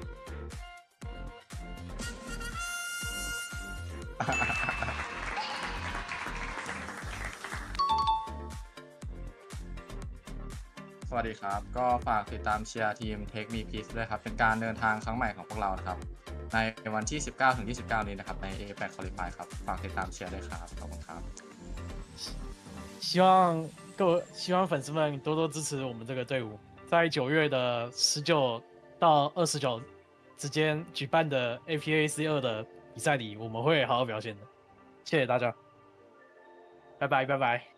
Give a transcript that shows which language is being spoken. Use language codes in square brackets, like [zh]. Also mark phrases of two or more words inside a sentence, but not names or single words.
[th] สวัสดีครับ ก็ฝากติดตามเชียร์ทีม Take Me Please ด้วยครับ เป็นการเดินทางครั้งใหม่ของพวกเรานะครับ ในวันที่ 19-29 นี้นะครับ ใน APAC Qualify ครับ ฝากติดตามเชียร์ด้วยครับ ขอบคุณครับ [zh] 希望粉丝们多多支持我们这个队伍，在9月的19到29之间举办的 APAC2的比赛里，我们会好好表现的。谢谢大家，拜拜拜拜。